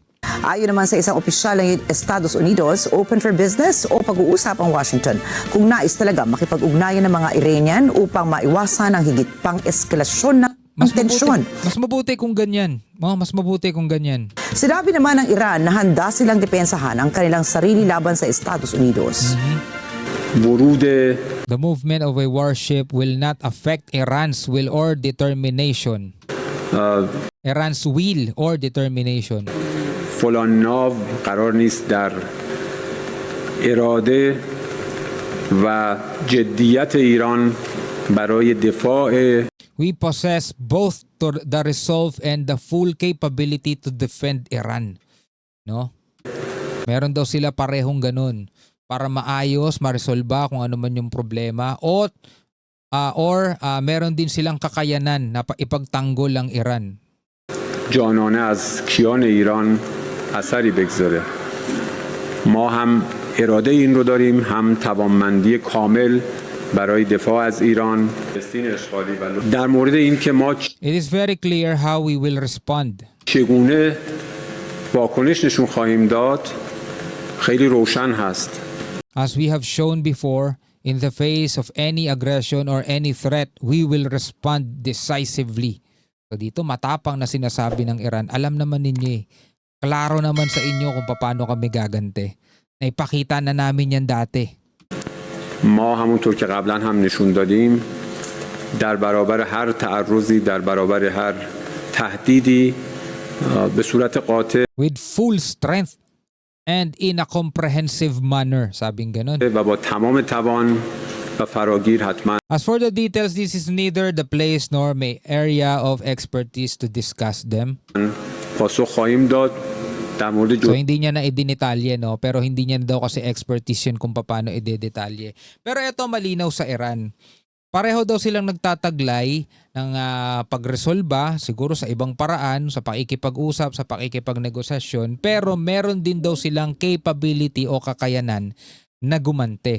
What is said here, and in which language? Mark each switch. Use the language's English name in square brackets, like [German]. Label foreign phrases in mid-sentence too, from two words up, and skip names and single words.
[Filipino] Ayon naman sa isang opisyal ng Estados Unidos, [English] open for business [Filipino] o pag-uusap ang Washington kung nais talaga makipag-ugnayan ng mga Iranian upang maiwasan ang higit pang eskalasyon ng tensyon. Mas mabuti kung ganyan. Mas mabuti kung ganyan. Sinabi naman ng Iran na handa silang depensahan ang kanilang sarili laban sa Estados Unidos. [English] The movement of a warship will not affect Iran's will or determination. Iran's will or determination. [Persian] فلان ناو قرار نیست در اراده و جدیت ایران برای دفاع [English] we possess both the resolve and the full capability to defend Iran. No? [Filipino] Meron daw sila parehong ganun para maayos, maresolba kung ano man yung problema or meron din silang kakayanan na ipagtanggol ang Iran. [Persian] جانانه از کیان ایران اثری بگذاره. ما هم اراده این رو داریم، هم توانمندی کامل برای دفاع از ایران. در مورد این که ما [English] It is very clear how we will respond. [Persian] چگونه واکنش نشون خواهیم داد خیلی روشن هست. [English] As we have shown before, in the face of any aggression or any threat, we will respond decisively. [Filipino] So dito matapang na sinasabi ng Iran, alam naman ninyo eh. Klaro naman sa inyo kung paano kami gagante. Naipakita na namin yan dati. [Persian] ما همونطور که قبلا هم نشون دادیم در برابر هر تعرضی، در برابر هر تهدیدی به صورت قاطع [English] With full strength and in a comprehensive manner, [Filipino] sabing ganun. [Persian] و با تمام توان و فراگیر حتما [English] As for the details, this is neither the place nor my area of expertise to discuss them. [Persian] پاسخ خواهیم داد. در مورد [Filipino] So hindi niya na idinitalye, no? Pero hindi niya daw kasi expertise yun kung paano idedetalye. Pero ito malinaw sa Iran. Pareho daw silang nagtataglay ng pagresolba, siguro sa ibang paraan, sa pakikipag-usap, sa pakikipagnegosasyon, pero meron din daw silang capability o kakayanan na gumante.